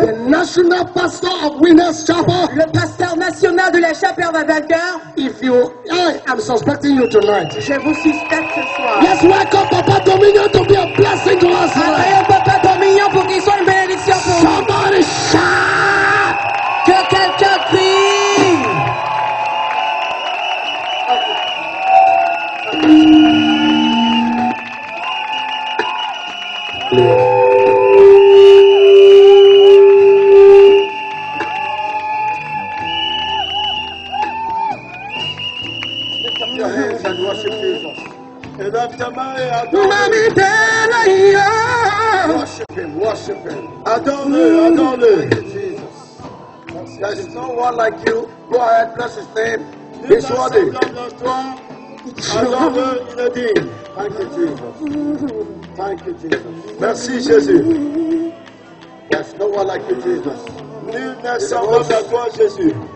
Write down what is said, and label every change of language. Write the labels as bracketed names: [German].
[English] the national pastor of Winners Chapel. [French] le pasteur national de la Chapelle des Vainqueurs. [English] If you, I am suspecting you tonight. [French] Je vous suspecte ce soir. [English] Let's welcome Papa Dominion to be a blessing to us tonight. [French] Accueillons Papa Dominion pour qu'il soit une bénédiction pour nous. [English] Somebody shout! [French] Que quelqu'un crie. [English] Your hands and worship Jesus. Worship him, worship him. [French] Adore-le, adore-le. [English] Jesus. There is no one like you. Go ahead, bless his name. He's worthy. [French] Adore-le, il est digne. [English] Thank you, Jesus. Thank you, Jesus. [French] Merci Jésus. [English] There's no one like you, Jesus. [French] Nul n'est semblable à toi, Jésus.